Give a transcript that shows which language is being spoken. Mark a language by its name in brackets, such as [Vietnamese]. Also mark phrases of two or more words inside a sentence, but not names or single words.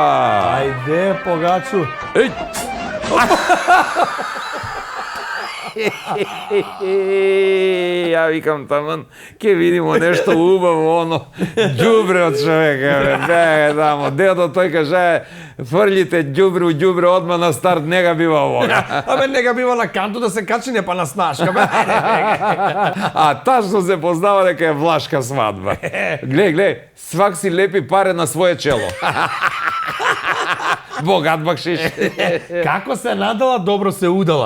[Serbian] Ајде, погачу. Ja викам таман, ке видимо нешто убаво, оно, đubre од човека, бе, тамо, дедо тој каже, фрлите đubre у đubre, одма на старт, не га бива овога. Абе, не га бива на канту да се качи, не па на снашка, бе. [Macedonian] А тажно се познава дека е влашка свадба. [Serbian] Глеј, свак си лепи паре на своје чело. Богат бакшиш. Како се надала, добро се удала.